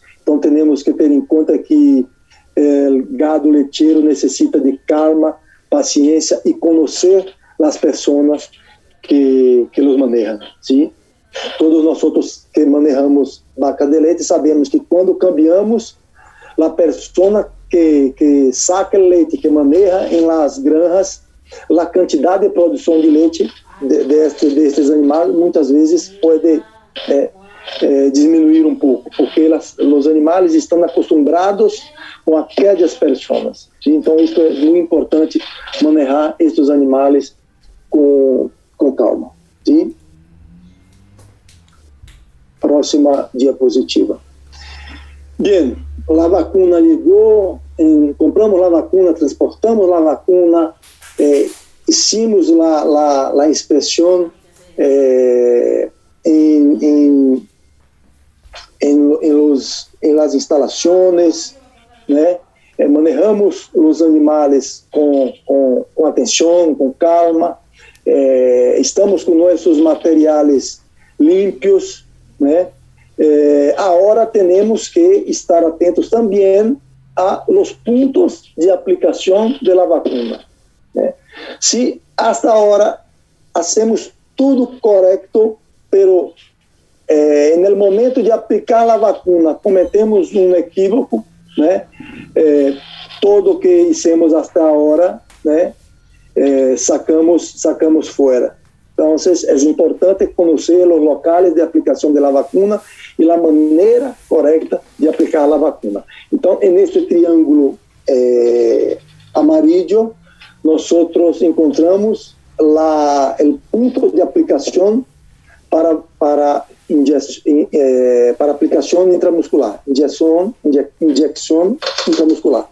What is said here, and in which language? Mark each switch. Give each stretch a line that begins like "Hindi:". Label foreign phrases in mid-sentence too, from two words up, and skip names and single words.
Portuguese: Então, temos que ter em conta que o gado lecheiro necessita de calma, paciência e conhecer as pessoas que os manejam. Sim? Todos nós que manejamos vaca de leite sabemos que quando cambiamos, a pessoa que saca o leite, que maneja em
Spanish: las granjas,
Portuguese: a quantidade de produção de leite destes animais muitas vezes pode diminuir um pouco, porque os animais estão acostumados com aquelas pessoas. Sim? Então, isso é muito importante, manejar estes animais com calma. Sim? Próxima diapositiva. Bem, a vacuna chegou, compramos a vacuna, transportamos a vacuna, hicimos a inspeção em las instalações, manejamos os animais com atenção, com calma, estamos com nossos materiais limpios, agora temos que estar atentos também a los pontos de aplicação da vacuna. Se hasta agora hacemos tudo correto, pero no momento de aplicar a vacuna cometemos um equívoco, todo que
Spanish: hicimos hasta
Portuguese: agora, sacamos fora. Então, é importante conhecer os locais de aplicação da vacuna e a maneira correta de aplicar a vacuna. Então, neste triângulo amarillo, nós encontramos o ponto de aplicação para aplicação intramuscular, injeção intramuscular.